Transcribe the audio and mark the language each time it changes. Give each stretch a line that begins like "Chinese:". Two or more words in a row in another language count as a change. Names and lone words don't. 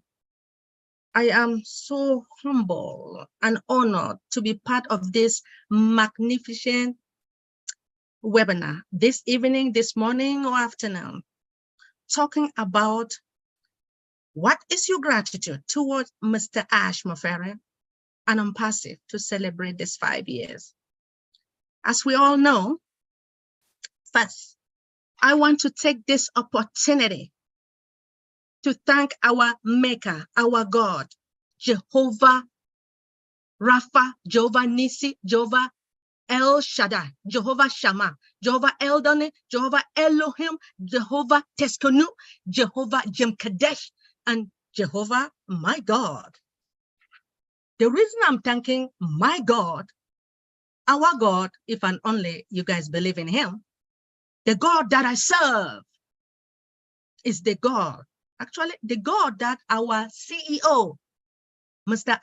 English: I am so humble and honored to be part of this magnificent webinar this evening, this morning or afternoon, talking about what is your gratitude towards Mr. Ash Mufare and ONPASSIVE to celebrate this 5 years. As we all know, first, I want to take this opportunity to thank our Maker, our God, Jehovah Rapha, Jehovah Nisi, Jehovah El Shaddai, Jehovah Shammah, Jehovah Eldone, Jehovah Elohim, Jehovah Teskonu, Jehovah Jem Kadesh, and Jehovah my God. The reason I'm thanking my God, our God, if and only you guys believe in him, the God that I serve is the God, actually the God that our CEO, Mr.